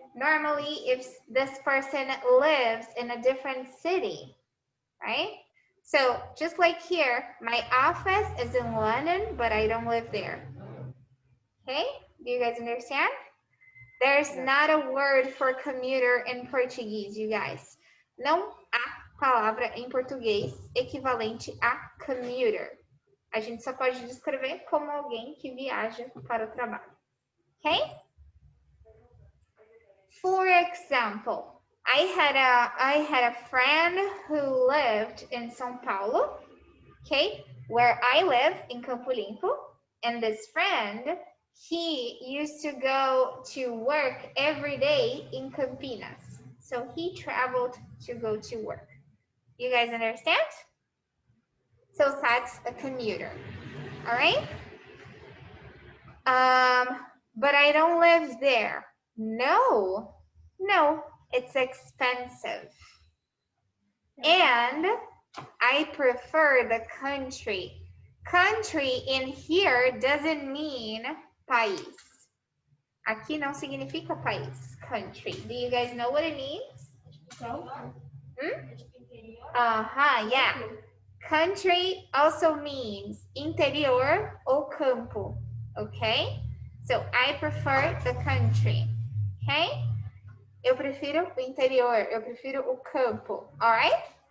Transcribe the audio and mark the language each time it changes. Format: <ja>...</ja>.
<en>Normally, if this person lives in a different city, right? So just like here, my office is in London, but I don't live there. Okay, do you guys understand? There's not a word for commuter in Portuguese, you guys.</en> <pt>Não há palavra em português equivalente a commuter. A gente só pode descrever como alguém que viaja para o trabalho.</pt> <en>Okay? For example, I had a friend who lived in São Paulo, okay, where I live in Campo Limpo, and this friend, he used to go to work every day in Campinas. So he traveled to go to work. You guys understand? So that's a commuter. All right? But I don't live there. No, it's expensive. And I prefer the country. Country in here doesn't mean país.</en> <pt>Aqui não significa país, country.</pt> <en>Do you guys know what it means? Yeah. Country also means interior or campo, okay? So I prefer the country, okay?</en> <pt>Eu prefiro o interior, eu prefiro o campo,</pt> <en>all right?</en>